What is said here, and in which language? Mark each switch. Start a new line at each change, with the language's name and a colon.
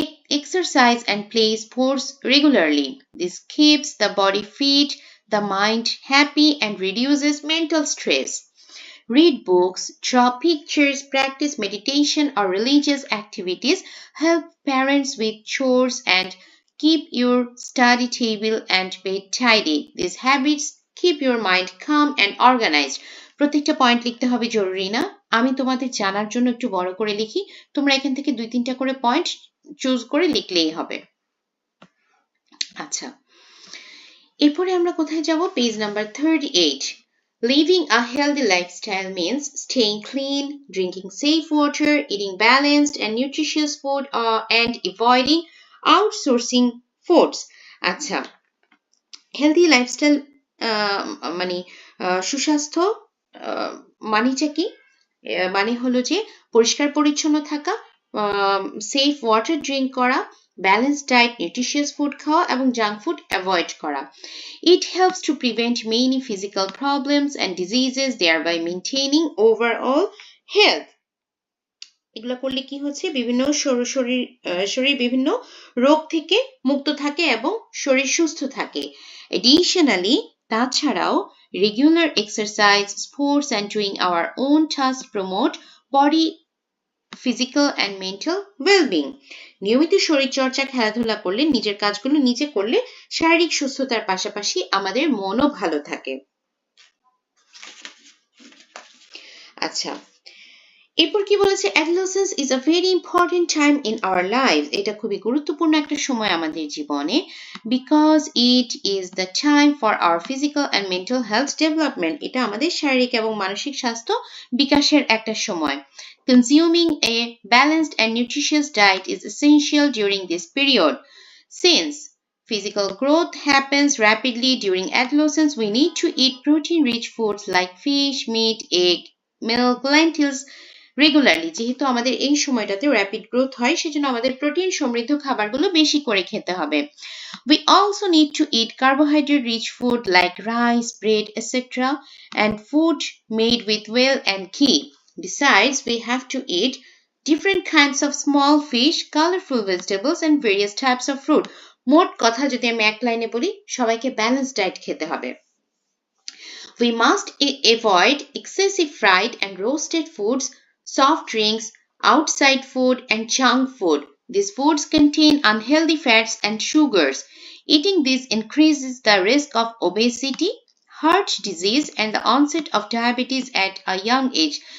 English: Exercise and play sports regularly. This keeps the body fit, the mind happy, and reduces mental stress. Read books, draw pictures, practice meditation or religious activities, help parents with chores, and keep your study table and bed tidy. These habits keep your mind calm and organized.
Bangla: প্রত্যেকটা point লিখতে হবে জরুরি না, আমি তোমাদের জানার জন্য একটু বড় করে লিখি, তোমরা এখান থেকে 2-3টা করে পয়েন্ট চুজ করে লিখলেই হবে। আচ্ছা, এরপরে আমরা কোথায় যাব? Page number 38।
English: Living a healthy lifestyle means staying clean, drinking safe water, eating balanced and nutritious food, and avoiding outsourcing foods.
Bangla: আচ্ছা, হেলদি লাইফস্টাইল মানে সুস্বাস্থ্য মানেটা কি? মানে হলো যে পরিষ্কার পরিচ্ছন্ন থাকা, সেফ ওয়াটার ড্রিঙ্ক করা, ব্যালেন্সড ডায়েট, নিউট্রিশিয়াস ফুড খাওয়া এবং জাঙ্ক ফুড অ্যাভয়েড করা।
English: It helps to prevent many physical problems and diseases, thereby maintaining overall health.
Bangla: এগুলো করলে কি হচ্ছে? বিভিন্ন শরীর বিভিন্ন রোগ থেকে মুক্ত থাকে এবং শরীর সুস্থ থাকে।
English: Additionally,
Bangla: তাছাড়াও
English: regular exercise, sports and doing our own tasks promote body physical and mental well-being.
Bangla: নিয়মিত শরীরচর্চা, খেলাধুলা করলে, নিজের কাজগুলো নিজে করলে শারীরিক সুস্থতার পাশাপাশি আমাদের মনও ভালো থাকে। আচ্ছা, এরপর কি বলেছে?
English: Adolescence is a very important time in our lives.
Bangla: এটা খুবই গুরুত্বপূর্ণ একটা সময় আমাদের জীবনে,
English: because it is the time for our physical and mental health development.
Bangla: এটা আমাদের শারীরিক এবং মানসিক স্বাস্থ্য বিকাশের একটা সময়।
English: Consuming a balanced and nutritious diet is essential during this period. Since physical growth happens rapidly during adolescence, we need to eat protein-rich foods like fish, meat, egg, milk, lentils regularly.
Bangla: যেহেতু আমাদের এই সময়টাতে rapid growth হয়, সেজন্য আমাদের protein সমৃদ্ধ খাবারগুলো বেশি করে খেতে হবে।
English: We also need to eat carbohydrate-rich food like rice, bread, etc. and food made with oil and ghee. Besides, we have to eat different kinds of small fish, colorful vegetables and various types of fruit.
Bangla: মোট কথা যদি আমি এক লাইনে বলি, সবাইকে balanced diet খেতে হবে।
English: We must avoid excessive fried and roasted foods, soft drinks, outside food, and junk food. These foods contain unhealthy fats and sugars. Eating these increases the risk of obesity, heart disease, and the onset of diabetes at a young age.